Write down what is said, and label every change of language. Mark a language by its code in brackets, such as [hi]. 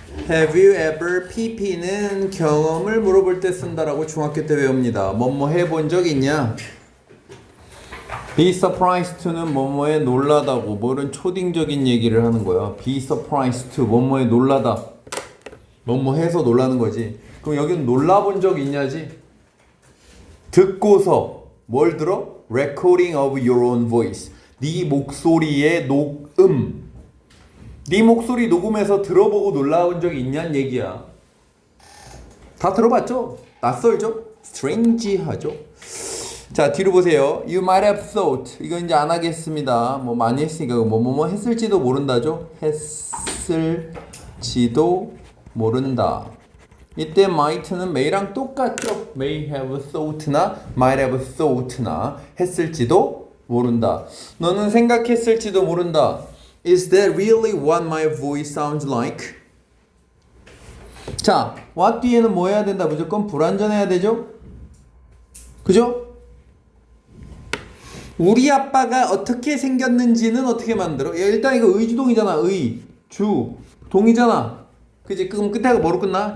[en] Have you ever [ko] PP는 경험을 물어볼 때 쓴다라고 중학교 때 배웁니다. 뭐뭐 해본 적 있냐? [en] Be surprised to [ko] 는 뭐뭐에 놀라다고 뭐 이런 초딩적인 얘기를 하는 거야. [en] Be surprised to [ko] 뭐뭐에 놀라다. 뭐뭐 해서 놀라는 거지. 그럼 여기는 놀라본 적 있냐지? 듣고서 뭘 들어? [en] Recording of your own voice. [ko] 네 목소리의 녹음. 네 목소리 녹음해서 들어보고 놀라운 적 있냐는 얘기야. 다 들어봤죠? 낯설죠? strange하죠? 자, 뒤로 보세요. [en] You might have thought. [ko] 이거 이제 안 하겠습니다. 뭐 많이 했으니까 뭐뭐뭐 했을지도 모른다죠? 했을지도 모른다. 이때 might는 may랑 똑같죠? [en] may have thought나 might have thought나 [ko] 했을지도 모른다. 너는 생각했을지도 모른다. [en] Is that really what my voice sounds like? [ko] 자, what 뒤에는 뭐 해야 된다? 무조건 불완전해야 되죠? 그죠? 우리 아빠가 어떻게 생겼는지는 어떻게 만들어? 일단 이거 의주동이잖아. 의, 주, 동이잖아. 그치? 그럼 끝에가 뭐로 끝나?